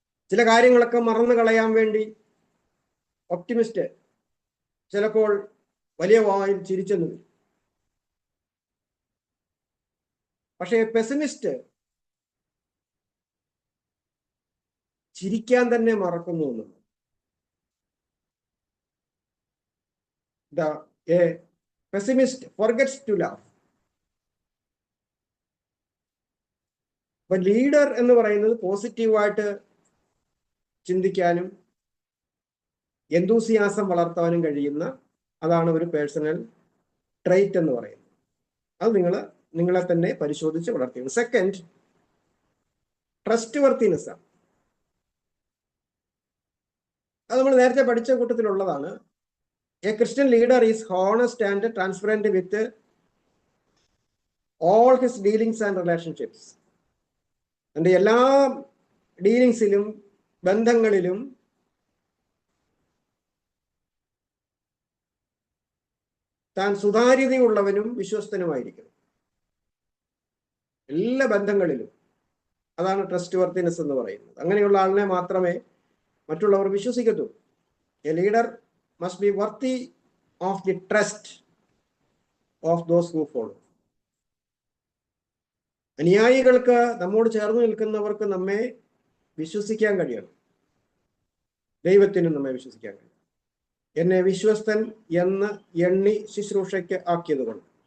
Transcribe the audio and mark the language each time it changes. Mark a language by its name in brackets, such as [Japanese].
[Malayalam] ചില കാര്യങ്ങളൊക്കെ മറന്നു കളയാൻ വേണ്ടി ഒപ്റ്റിമിസ്റ്റ് ചിലപ്പോൾ വലിയ വായിൽ ചിരിച്ചെന്നു വരും. പക്ഷേ പെസിമിസ്റ്റ് ചിരിക്കാൻ തന്നെ മറക്കുന്നു എന്നുള്ളത്. [English] A pessimist forgets to laugh. [Malayalam] അപ്പൊ ലീഡർ എന്ന് പറയുന്നത് പോസിറ്റീവായിട്ട് ചിന്തിക്കാനും എന്തൂസിയാസം വളർത്താനും കഴിയുന്ന, അതാണ് ഒരു പേഴ്സണൽ ട്രൈറ്റ് എന്ന് പറയുന്നത്. അത് നിങ്ങളെ തന്നെ പരിശോധിച്ച് വളർത്തിയത്. സെക്കൻഡ്, ട്രസ്റ്റ് വർത്തിനെസ് ആണ്. അത് നമ്മൾ നേരത്തെ പഠിച്ച കൂട്ടത്തിലുള്ളതാണ്. [English] A Christian leader is honest and transparent with all his dealings and relationships. [Malayalam] എൻ്റെ എല്ലാ ഡീലിങ്സിലും, ബന്ധങ്ങളിലും താൻ സുതാര്യതയുള്ളവനും വിശ്വസ്തനുമായിരിക്കണം. എല്ലാ ബന്ധങ്ങളിലും. അതാണ് ട്രസ്റ്റ് വർത്തിനെസ് എന്ന് പറയുന്നത്. അങ്ങനെയുള്ള ആളിനെ മാത്രമേ മറ്റുള്ളവർ വിശ്വസിക്കത്തുള്ളൂ. [English] A leader must be worthy of the trust of those who follow. [Malayalam] അനുയായികൾക്ക്, നമ്മോട് ചേർന്ന് നിൽക്കുന്നവർക്ക് നമ്മെ വിശ്വസിക്കാൻ കഴിയണം. ദൈവത്തിനും നമ്മെ വിശ്വസിക്കാൻ കഴിയും. എന്നെ വിശ്വസ്തൻ എന്ന് എണ്ണി ശുശ്രൂഷയ്ക്ക് ആക്കിയതുകൊണ്ട്.